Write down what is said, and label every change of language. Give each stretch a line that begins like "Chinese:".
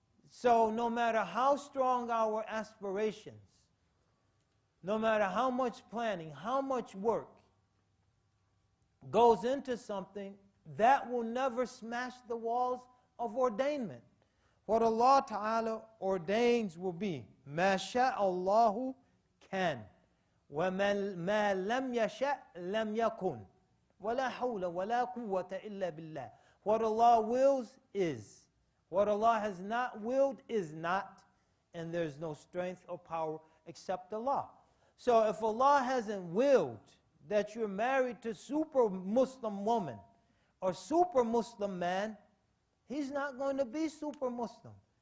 English: So no matter how strong our aspirations, no matter how much planning, how much work goes into something, that will never smash the walls of ordainment. What Allah Ta'ala ordains will be,
Arabic: مَا شَاءَ اللَّهُ كَانَ وَمَا لَمْ يَشَأْ لَمْ يَكُنْ وَلَا حَوْلَ وَلَا قُوَّةَ إِلَّا بِاللَّهِ.
English: What Allah wills is. What Allah has not willed is not, and there's no strength or power except Allah. So if Allah hasn't willed that you're married to super Muslim woman or super Muslim man, he's not going to be super Muslim.